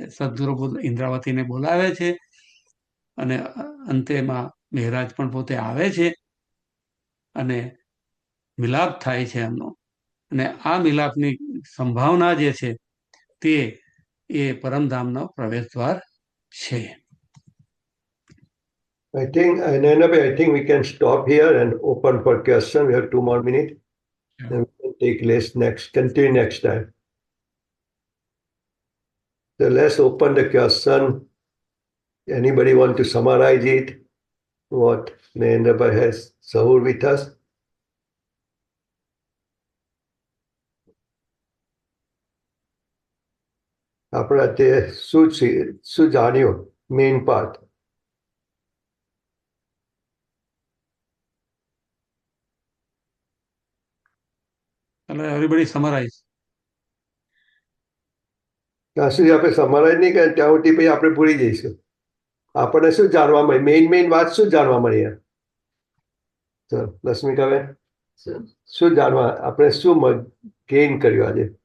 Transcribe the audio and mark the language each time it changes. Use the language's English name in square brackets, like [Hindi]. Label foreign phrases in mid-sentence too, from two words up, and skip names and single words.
[Gujarati] સદગુરુ ઇન્દ્રાવતીને બોલાવે છે અને અંતેમાં મહેરાજ પણ પોતે આવે છે અને મિલાપ થાય છે એમનો. અને આ મિલાપની સંભાવના જે છે તે એ પરમધામનો પ્રવેશ દ્વાર છે. [English] I think, Nayanabhai, I think we can stop here and open for question. We have 2 more minutes. Yeah. Then we can take continue next time. So let's open the question. Anybody want to summarize it? What Nayanabhai has Sahur with us? [Gujarati] આપણે તે શું જાણ્યું [English] main part? Everybody summarize. [Gujarati] ત્યાં સુધી આપણે સમરાઈઝ નહીં કરીએ ત્યાં સુધી પછી આપણે ભૂલી જઈશું. આપણને શું જાણવા મળી? મેઇન વાત શું જાણવા મળી? ચલો લક્ષ્મીકાબેન, શું જાણવા આપણે શું ગેઇન કર્યું આજે?